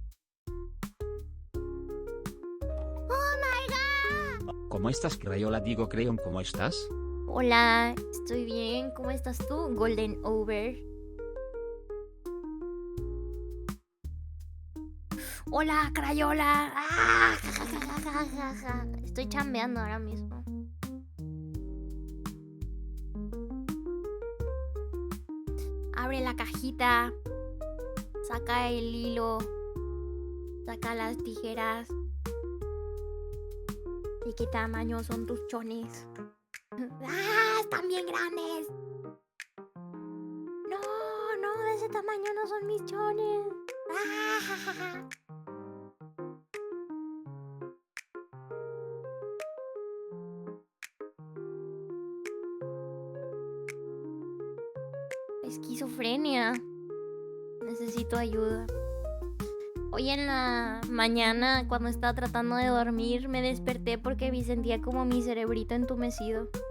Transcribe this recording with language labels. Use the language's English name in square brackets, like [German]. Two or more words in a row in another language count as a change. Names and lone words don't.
[Spanish] ¿Cómo estás, Crayola? Digo, Crayon, ¿cómo estás? Hola, estoy bien. ¿Cómo estás tú, Golden Over? Hola, Crayola. Ah, ja, ja, ja, ja, ja, ja. Estoy chambeando ahora mismo. Abre la cajita. Saca el hilo. Saca las tijeras. ¿De qué tamaño son tus chones? ¡Ah! Están bien grandes. No, no, de ese tamaño no son mis chones. ¡Ah! Ja, ja, ja! Esquizofrenia. Necesito ayuda. Hoy en la mañana, cuando estaba tratando de dormir, me desperté porque me sentía como mi cerebrito entumecido.